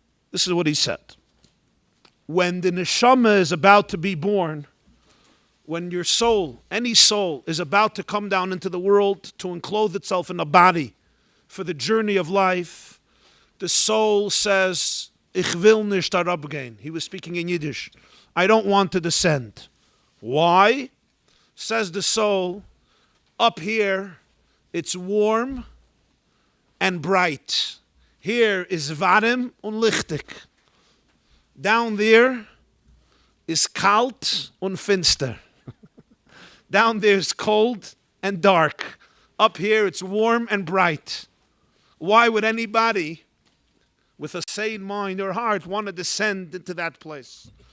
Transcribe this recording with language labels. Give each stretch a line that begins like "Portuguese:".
English: This is what he said. When the neshama is about to be born, when your soul, any soul, is about to come down into the world to enclose itself in a body for the journey of life, the soul says,
Yiddish: Ich will nicht herabgehen.
English: He was speaking in Yiddish. I don't want to descend. Why? Says the soul, up here, it's warm and bright. Here is warm
Yiddish: und lichtig.
English: Down there is
Yiddish: kalt und finster.
English: Down there is cold and dark. Up here, it's warm and bright. Why would anybody with a sane mind or heart want to descend into that place?